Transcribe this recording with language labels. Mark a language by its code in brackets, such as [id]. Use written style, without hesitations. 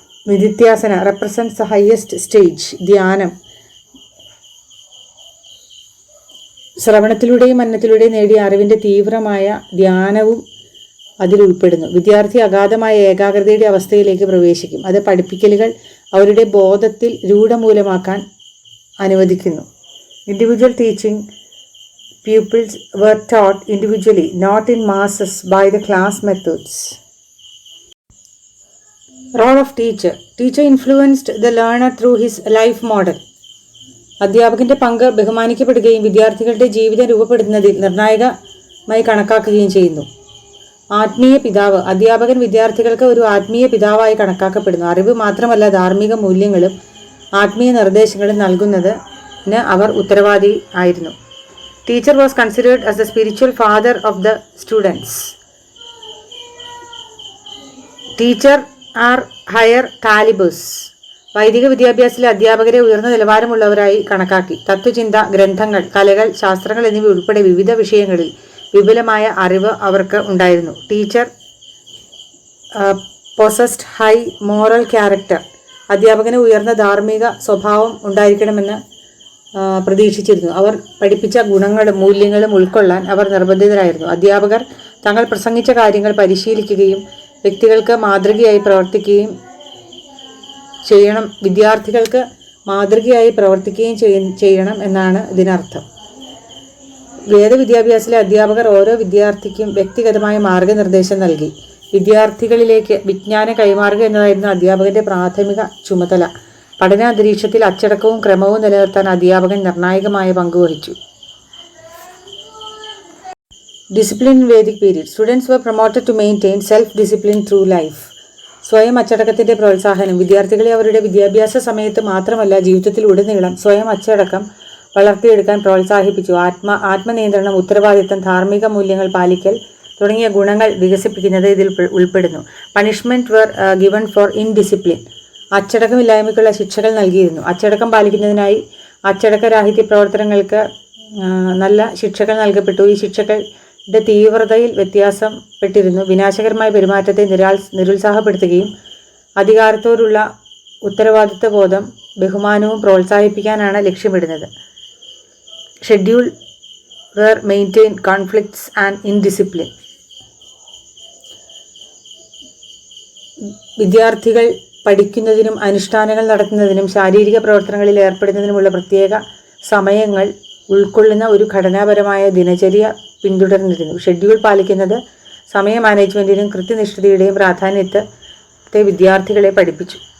[ml] നിധിധ്യാസന [en] Represents the highest stage. [ml] ധ്യാനം ശ്രവണത്തിലൂടെയും മനനത്തിലൂടെയും നേടിയ അറിവിൻ്റെ തീവ്രമായ ധ്യാനവും അതിൽ ഉൾപ്പെടുന്നു. വിദ്യാർത്ഥി അഗാധമായ ഏകാഗ്രതയുടെ അവസ്ഥയിലേക്ക് പ്രവേശിക്കും. അത് പഠിപ്പിക്കലുകൾ അവരുടെ ബോധത്തിൽ രൂഢമൂലമാക്കാൻ അനുവദിക്കുന്നു. [en] Individual teaching. Pupils were taught individually, not in masses by the class methods. Role of teacher. Teacher influenced the learner through his life model. [ml] അധ്യാപകന്റെ പങ്ക് ബഹുമാനിക്കപ്പെടുകയും വിദ്യാർത്ഥികളുടെ ജീവിതം രൂപപ്പെടുത്തുന്നതിൽ നിർണായകമായി കണക്കാക്കുകയും ചെയ്യുന്നു. ആത്മീയ പിതാവ്. അധ്യാപകൻ വിദ്യാർത്ഥികൾക്ക് ഒരു ആത്മീയ പിതാവായി കണക്കാക്കപ്പെടുന്നു. അറിവ് മാത്രമല്ല ധാർമ്മിക മൂല്യങ്ങളും ആത്മീയ നിർദ്ദേശങ്ങളും നൽകുന്നതിന് അവർ ഉത്തരവാദി ആയിരുന്നു. [en] Teacher was considered as the spiritual father of the students. Teacher are higher calibers. [ml] വൈദിക വിദ്യാഭ്യാസത്തിലെ അധ്യാപകരെ ഉയർന്ന നിലവാരമുള്ളവരായി കണക്കാക്കി. തത്വചിന്ത, ഗ്രന്ഥങ്ങൾ, കലകൾ, ശാസ്ത്രങ്ങൾ എന്നിവ ഉൾപ്പെടെ വിവിധ വിഷയങ്ങളിൽ വിപുലമായ അറിവ് അവർക്ക് ഉണ്ടായിരുന്നു. [en] Teacher possessed high moral character. [ml] അധ്യാപകന് ഉയർന്ന ധാർമ്മിക സ്വഭാവം ഉണ്ടായിരിക്കണമെന്ന് പ്രതീക്ഷിച്ചിരുന്നു. അവർ പഠിപ്പിച്ച ഗുണങ്ങളും മൂല്യങ്ങളും ഉൾക്കൊള്ളാൻ അവർ നിർബന്ധിതരായിരുന്നു. അധ്യാപകർ തങ്ങൾ പ്രസംഗിച്ച കാര്യങ്ങൾ പരിശീലിക്കുകയും വ്യക്തികൾക്ക് മാതൃകയായി പ്രവർത്തിക്കുകയും ചെയ്യണം. വിദ്യാർത്ഥികൾക്ക് മാതൃകയായി പ്രവർത്തിക്കുകയും ചെയ്യണം എന്നാണ് ഇതിനർത്ഥം. വേദവിദ്യാഭ്യാസത്തിലെ അധ്യാപകർ ഓരോ വിദ്യാർത്ഥിക്കും വ്യക്തിഗതമായ മാർഗനിർദ്ദേശം നൽകി. വിദ്യാർത്ഥികളിലേക്ക് വിജ്ഞാനം കൈമാറുക എന്നതായിരുന്നു അധ്യാപകന്റെ പ്രാഥമിക ചുമതല. പഠനാന്തരീക്ഷത്തിൽ അച്ചടക്കവും ക്രമവും നിലനിർത്താൻ അധ്യാപകൻ നിർണായകമായ പങ്കുവഹിച്ചു. [en] Discipline in Vedic period. Students were promoted to maintain self-discipline through life. [ml] സ്വയം അച്ചടക്കത്തിന്റെ പ്രോത്സാഹനം. വിദ്യാർത്ഥികളെ അവരുടെ വിദ്യാഭ്യാസ സമയത്ത് മാത്രമല്ല ജീവിതത്തിലുടനീളം സ്വയം അച്ചടക്കം വളർത്തിയെടുക്കാൻ പ്രോത്സാഹിപ്പിച്ചു. ആത്മനിയന്ത്രണം, ഉത്തരവാദിത്തം, ധാർമ്മിക മൂല്യങ്ങൾ പാലിക്കൽ തുടങ്ങിയ ഗുണങ്ങൾ വികസിപ്പിക്കുന്നത് ഇതിൽ ഉൾപ്പെടുന്നു. [en] Punishment were given for indiscipline. [ml] അച്ചടക്കമില്ലായ്മയ്ക്കുള്ള ശിക്ഷകൾ നൽകിയിരുന്നു. അച്ചടക്കം പാലിക്കുന്നതിനായി അച്ചടക്കരാഹിത്യ പ്രവർത്തനങ്ങൾക്ക് നല്ല ശിക്ഷകൾ നൽകപ്പെട്ടു. ഈ ശിക്ഷകളുടെ തീവ്രതയിൽ വ്യത്യാസപ്പെട്ടിരുന്നു. വിനാശകരമായ പെരുമാറ്റത്തെ നിരുത്സാഹപ്പെടുത്തുകയും അധികാരത്തോടുള്ള ഉത്തരവാദിത്വ ബോധം ബഹുമാനവും പ്രോത്സാഹിപ്പിക്കാനാണ് ലക്ഷ്യമിടുന്നത്. [en] Schedule were maintain conflicts and indiscipline. [ml] വിദ്യാർത്ഥികൾ പഠിക്കുന്നതിനും അനുഷ്ഠാനങ്ങൾ നടത്തുന്നതിനും ശാരീരിക പ്രവർത്തനങ്ങളിൽ ഏർപ്പെടുന്നതിനുമുള്ള പ്രത്യേക സമയങ്ങൾ ഉൾക്കൊള്ളുന്ന ഒരു ഘടനാപരമായ ദിനചര്യ പിന്തുടർന്നിരുന്നു. ഷെഡ്യൂൾ പാലിക്കുന്നത് സമയ മാനേജ്മെൻറ്റിനും കൃത്യനിഷ്ഠതയുടെയും പ്രാധാന്യത്തെ വിദ്യാർത്ഥികളെ പഠിപ്പിച്ചു.